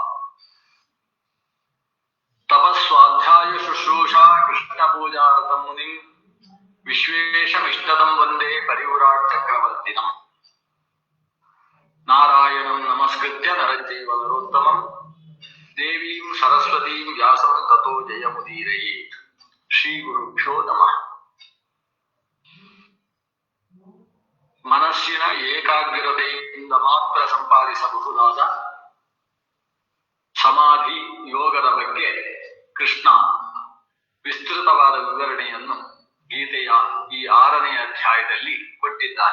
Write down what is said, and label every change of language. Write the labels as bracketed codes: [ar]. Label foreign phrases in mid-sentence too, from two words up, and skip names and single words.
[sa] ತಪಸ್ವಾಧ್ಯಾಯ ಶುಶ್ರೂಷಾ ಕೃಷ್ಣ ಪೂಜಾರತಂ ಮುನಿಂ ವಿಶ್ವೇಶಮಿಷ್ಟದಂ ವಂದೇ ಪರಿವ್ರಾಟ್ ಚಕ್ರವರ್ತಿನಂ. ನಾರಾಯಣಂ ನಮಸ್ಕೃತ್ಯ ನರಚೈವ ನರೋತ್ತಮಂ ದೇವೀಂ ಸರಸ್ವತೀಂ ವ್ಯಾಸಂ ತತೋ ಜಯಮುದೀರಯೇತ್. ಶ್ರೀ ಗುರುಭ್ಯೋ ನಮಃ. [kn] ಮನಸ್ಸಿನ ಏಕಾಗ್ರತೆಯಿಂದ ಮಾತ್ರ ಸಂಪಾದಿಸಬಹುದಾದ ಸಮಾಧಿ ಯೋಗದ ಬಗ್ಗೆ ಕೃಷ್ಣ ವಿಸ್ತೃತವಾದ ವಿವರಣೆಯನ್ನು ಗೀತೆಯ ಈ 6ನೇ ಅಧ್ಯಾಯದಲ್ಲಿ ಕೊಟ್ಟಿದ್ದಾನೆ.